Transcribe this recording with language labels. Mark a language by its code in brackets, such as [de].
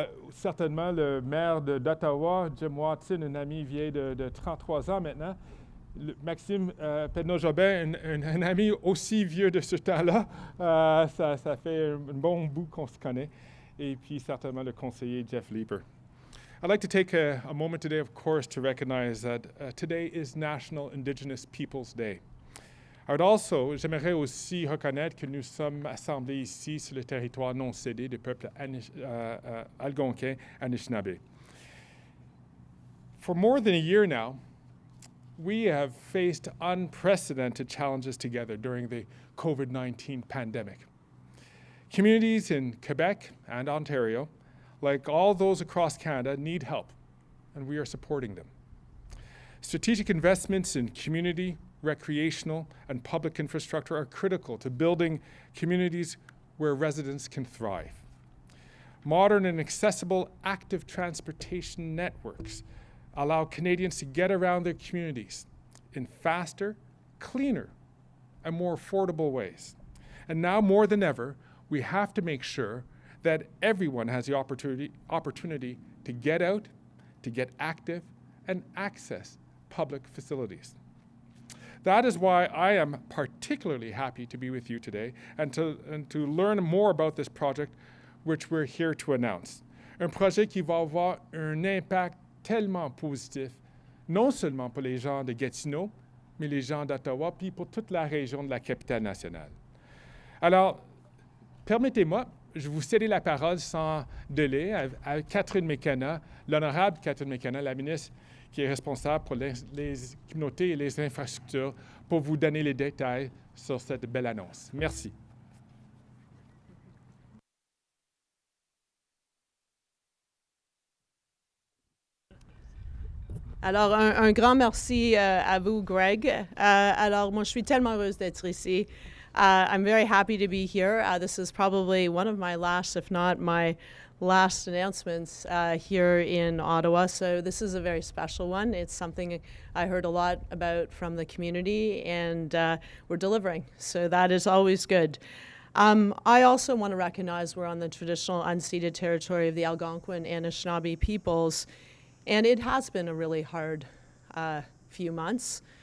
[fr] Certainement le maire d'Ottawa, Jim Watson, un ami vieil de 33 ans maintenant. Maxime Pedneaud-Jobin, un ami aussi vieux de ce temps-là. Ça fait un bon bout qu'on se connaît. Et puis certainement le conseiller Jeff Leeper. [en] I'd like to take a moment today, of course, to recognize that today is National Indigenous Peoples Day. [fr] J'aimerais aussi reconnaître que nous sommes assemblés ici sur le territoire non cédé du peuple algonquin Anishinàbeg. [en] For more than a year now, we have faced unprecedented challenges together during the COVID-19 pandemic. Communities in Quebec and Ontario, like all those across Canada, need help, and we are supporting them. Strategic investments in community, recreational, and public infrastructure are critical to building communities where residents can thrive. Modern and accessible active transportation networks allow Canadians to get around their communities in faster, cleaner, and more affordable ways. And now more than ever, we have to make sure that everyone has the opportunity to get out, to get active, and access public facilities. That is why I am particularly happy to be with you today and to learn more about this project which we're here to announce. [fr] Un projet qui va avoir un impact tellement positif, non seulement pour les gens de Gatineau, mais les gens d'Ottawa, puis pour toute la région de la capitale nationale. Alors, permettez-moi, je vais vous céder la parole sans délai à Catherine McKenna, l'honorable Catherine McKenna, la ministre qui est responsable pour les communautés et les infrastructures, pour vous donner les détails sur cette belle annonce. Merci. Alors, un grand merci à vous, Greg. Alors, moi, je suis tellement heureuse d'être ici. [en] I'm very happy to be here. This is probably one of my last, if not my last announcements here in Ottawa. So this is a very special one. It's something I heard a lot about from the community, and we're delivering. So that is always good. I also want to recognize we're on the traditional unceded territory of the Algonquin and Anishinàbeg peoples, and it has been a really hard few months.